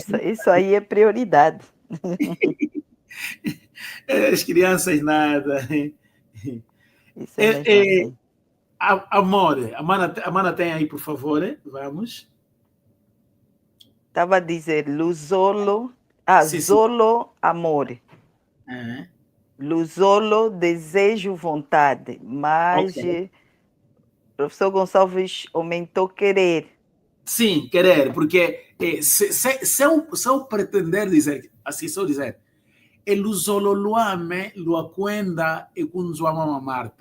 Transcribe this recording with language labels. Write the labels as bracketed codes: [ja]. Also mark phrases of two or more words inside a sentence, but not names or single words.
[pt] isso aí é prioridade. As crianças nada. Isso é mesmo assim. Amor, a mana tem aí, por favor. Vamos. Estava a dizer Luzolo, Sim, sim. Zolo Amore. Luzolo Desejo Vontade, mas Ok. Professor Gonçalves aumentou querer. Sim, querer, porque se eu pretender dizer, assim, se eu dizer, ele [kg] zololuame luaquenda e kunzuama [pt] Marta.